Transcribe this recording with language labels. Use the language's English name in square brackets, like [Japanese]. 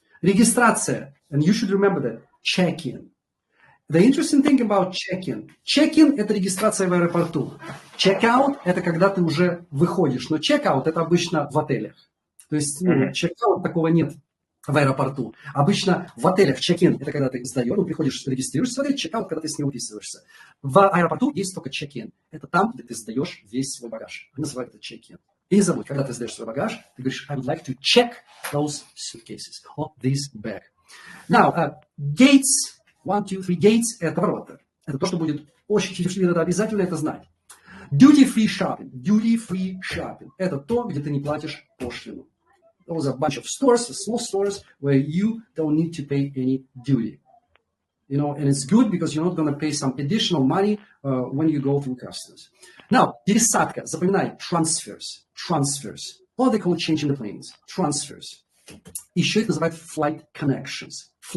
[English] Регистрация, and you should remember that, check-in. The interesting thing about check-in. [Russian] Check-in – это регистрация в аэропорту. Check-out – это когда ты уже выходишь. Но check-out – это обычно в отелях. То есть check-out такого нет в аэропорту. Обычно в отелях check-in – это когда ты сдаешь, приходишь, регистрируешься в отель, check-out – когда ты с него выписываешься. В аэропорту есть только check-in. Это там, где ты сдаешь весь свой багаж. Они называют это check-in. И не забудь, когда ты сдаешь свой багаж, ты говоришь, [English] I would like to check those suitcases or this bag. Now, gates, 1, 2, 3, gates – это ворота. [Russian] Это то, что будет очень надо обязательно это знать. Duty-free shopping – это то, где ты не платишь пошлину. [English] Those are a bunch of stores, small stores, where you don't need to pay any duty. And it's good because you're not going to pay some additional money when you go through customs. Now, пересадка, запоминай, transfers. Or they call it changing the planes, transfers. [Russian] Еще это называют flight connections.